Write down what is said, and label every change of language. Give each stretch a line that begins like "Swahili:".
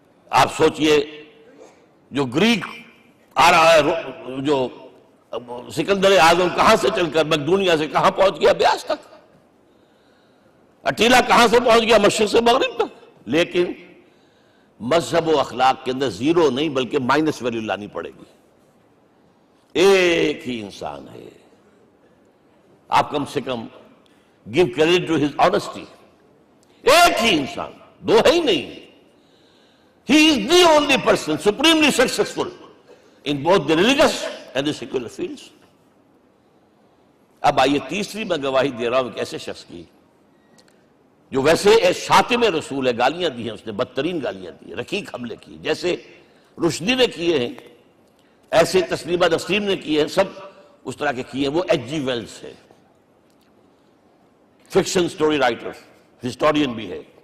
Urdu: آپ سوچئے جو گریک آ رہا ہے، جو سکندر اعظم کہاں سے چل کر مقدونیہ سے کہاں پہنچ گیا؟ بیاس تک. اٹیلا کہاں سے پہنچ گیا؟ مشرق سے مغرب تک. لیکن مذہب و اخلاق کے اندر زیرو نہیں بلکہ مائنس ویلیو لانی پڑے گی. ایک ہی انسان ہے. آپ کم سے کم
English: give credit to his honesty.
Urdu: ایک ہی انسان، دو ہے ہی نہیں.
English: He is the only person supremely successful in both the religious and the secular fields.
Urdu: اب آئیے تیسری میں گواہی دے رہا ہوں ایک ایسے شخص کی جو ویسے ایک شاتم رسول ہے. گالیاں دی ہیں اس نے، بدترین گالیاں دی ہیں، رقیق حملے کی، جیسے رشدی نے کیے ہیں ایسے تسلیمہ نسرین نے کیے ہیں، سب اس طرح کے کیے ہیں. وہ ایچ جی ویلز ہے، فکشن سٹوری رائٹر، ہسٹورین بھی ہے.